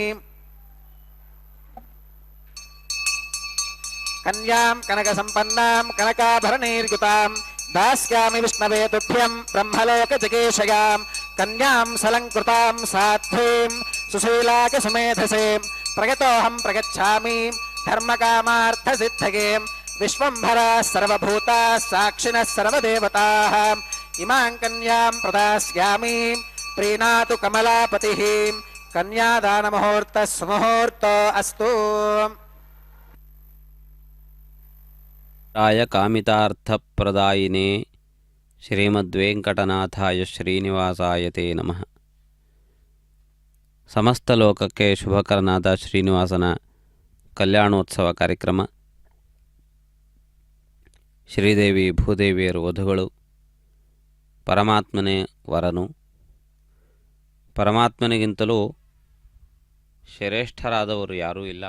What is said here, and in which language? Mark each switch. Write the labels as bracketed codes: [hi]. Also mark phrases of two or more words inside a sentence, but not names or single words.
[sa] కన్యాం కనక సంపన్నాం కనకాభరణైర్యుతాం దాస్యామి విష్ణవే తుభ్యం బ్రహ్మలోక జగేశయాం కన్యాం సలంకృతాం సాధ్వీం సుశీలాక సుమేధసే ప్రగతోహం ప్రగచ్ఛామి ధర్మకామార్థ సిద్ధగే విశ్వంభరా సర్వభూతా సాక్షిణః సర్వదేవతాః ఇమాం కన్యాం ప్రదాస్యామి ప్రీణాతు కమలాపతిః. కన్యాదాన ముహూర్త సుముహూర్తో అస్తు. ರಾಯ ಕಾಮಿತಾರ್ಥಪ್ರದಾಯಿನೇ ಶ್ರೀಮದ್ವೆಂಕಟನಾಥಾಯ ಶ್ರೀನಿವಾಸಾಯ ತೇ ನಮಃ. [kn] ಸಮಸ್ತ ಲೋಕಕ್ಕೆ ಶುಭಕರನಾದ ಶ್ರೀನಿವಾಸನ ಕಲ್ಯಾಣೋತ್ಸವ ಕಾರ್ಯಕ್ರಮ, ಶ್ರೀದೇವಿ ಭೂದೇವಿಯರು ವಧುಗಳು, ಪರಮಾತ್ಮನೇ ವರನು, ಪರಮಾತ್ಮನಿಗಿಂತಲೂ ಶ್ರೇಷ್ಠರಾದವರು ಯಾರೂ ಇಲ್ಲ.